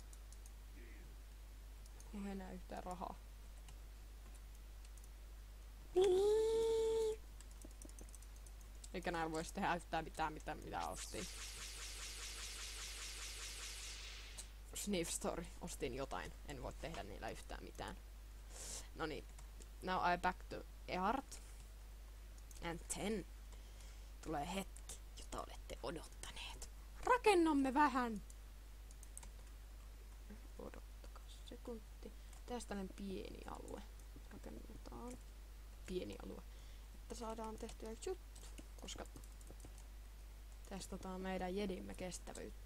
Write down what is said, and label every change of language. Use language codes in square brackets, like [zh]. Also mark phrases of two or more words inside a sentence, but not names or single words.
[fi] Mulla ei enää yhtään rahaa. Eikä näillä voisi tehdä yhtään mitään, mitä ostin. Sniff Story. Ostin jotain. En voi tehdä niillä yhtään mitään. No niin. [en] Now I back to art. And then [fi] tulee hetki, jota olette odottaneet. Rakennamme vähän! Odottakaa sekunti. Tästä tällainen pieni alue. Rakennetaan. Pieni alue. Että saadaan tehtyä juttu. Koska testataan meidän jedimme kestävyyttä.